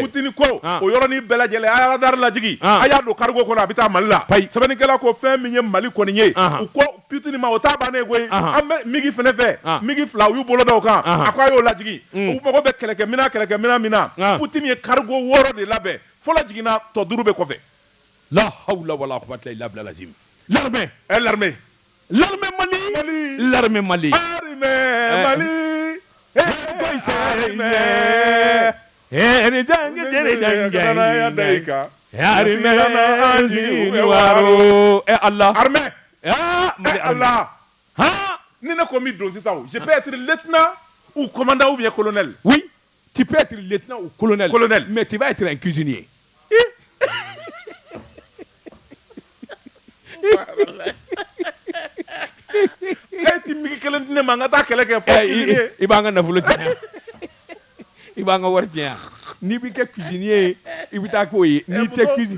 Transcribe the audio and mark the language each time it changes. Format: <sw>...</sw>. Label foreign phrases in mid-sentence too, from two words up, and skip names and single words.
<bm>Poutine ko o yɔrɔnin bɛɛ lajɛlen a ye radar lajigi a y'a don cargo kɔnɔ a bɛ taa Mali la. Sɛbɛnnikɛla ko fɛn min ye Mali kɔni ye u ko Poutine ma o t'a bannen koyi an bɛ migi fɛnɛ fɛ migi fila u y'u bolo da o kan a ko a y'o lajigi u mago bɛ kɛlɛkɛminɛn min na Poutine ye cargo 6 de labɛn fɔlɔ jiginna tɔ 5 bɛ kɔfɛ.</bm> <ar>لا حول ولا قوة إلا بالله لازم.</ar> <fr>L'armée. L'armée. L'armée Mali. L'armée Mali. Armée Mali. Allah. Armée. Allah.</fr> <bm>Ni ne ko mi don sisan</bm> <fr>je peux être lieutenant ou commandant ou bien colonel. Oui, tu peux être lieutenant ou colonel. Colonel. Mais tu vas être un cuisinier.</fr> <bm>Ti migi kelen di ne ma n ka taa kɛlɛ kɛ fɔ i b'an ka nafolo tiɲɛ i b'an ka wari tiɲɛ n'i b'i kɛ cuisinier i bɛ taa k'o ye n'i tɛ cuisine</bm>